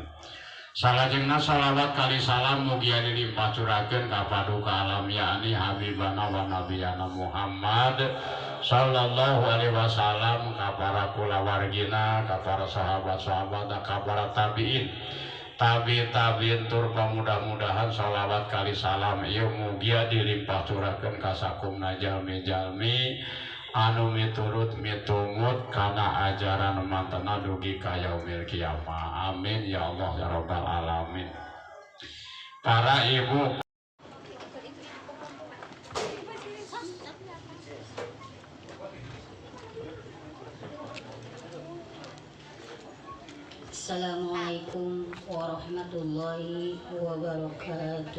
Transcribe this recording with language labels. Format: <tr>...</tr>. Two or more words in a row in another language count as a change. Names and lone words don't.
<su>Salajengna salawat kali salam mugi dilimpah curakeun ka paduka alam yakni</su> <ar>حبيبنا ونبينا محمد صلى الله عليه وسلم,</ar> <su>ka para kulawargina, ka para sahabat-sahabat, ka para tabiin, tabi-tabiin tur mudah-mudahan salawat kali salam ieu mugi dilimpah curakeun ka sakumna jalmi-jalmi anu miturut mitungut kana ajaran mantena dugi ka</su> <ar>يوم القيامة. آمين يا الله يا رب العالمين.</ar> <su>Para ibu,</su> <ar>السلام عليكم ورحمة الله وبركاته.</ar>